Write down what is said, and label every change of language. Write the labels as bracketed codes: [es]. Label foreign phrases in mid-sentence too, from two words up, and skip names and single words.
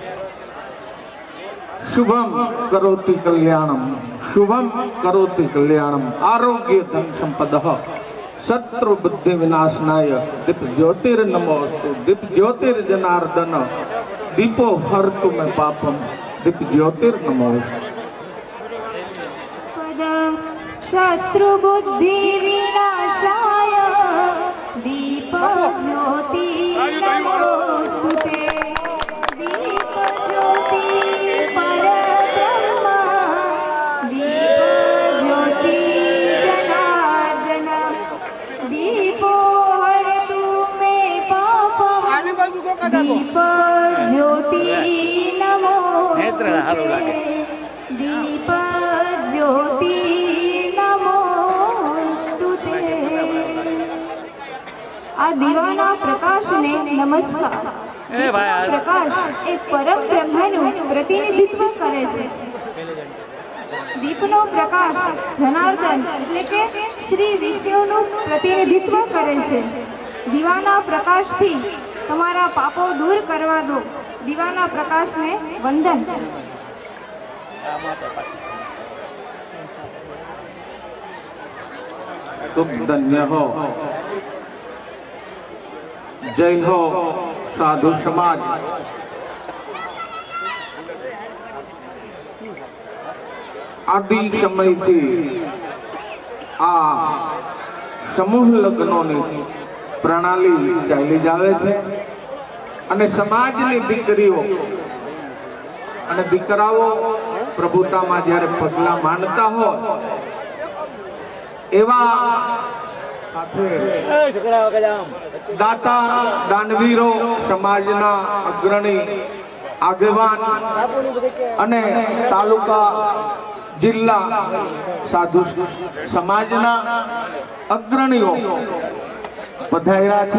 [sa] शुभं करोति कल्याणं शुभं करोति कल्याणं आरोग्य धन संपद शत्रु बुद्धि विनाशनाय दीप ज्योतिर नमोस्तु दीप ज्योतिर जनार्दन दीपो हरतु मे पापं दीप ज्योतिर नमोस्तु. शत्रु बुद्धि विनाशाय दीप ज्योति नमोस्तुते दीप ज्योति परब्रह्म दीप ज्योति जनार्दन दीपो हरतु मे पापम दीप ज्योति नमोस्तुते दीप ज्योति [gu] આ દીવાના પ્રકાશને નમસ્કાર. પ્રકાશ એ પરમ બ્રહ્મનું પ્રતિનિધિત્વ કરે છે. દીપનો પ્રકાશ જનાર્દન એટલે કે શ્રી વિષ્ણુનું પ્રતિનિધિત્વ કરે છે. દીવાના પ્રકાશથી તમારા પાપો દૂર કરવા દો. દીવાના પ્રકાશને વંદન. [hi] तुम धन्य हो. जय हो साधु समाज. [gu] આદિ સમય થી આ સમૂહ લગ્નો પ્રણાલી ચાલી જાવે છે અને સમાજની દીકરીઓ અને દીકરાઓ પ્રભુતામાં જ્યારે પગલા માંડતા હોય એવા દાતા દાનવીરો સમાજના અગ્રણી આગેવાન અને તાલુકા જિલ્લા સાધુ સમાજના અગ્રણીઓ પધાર્યા છે.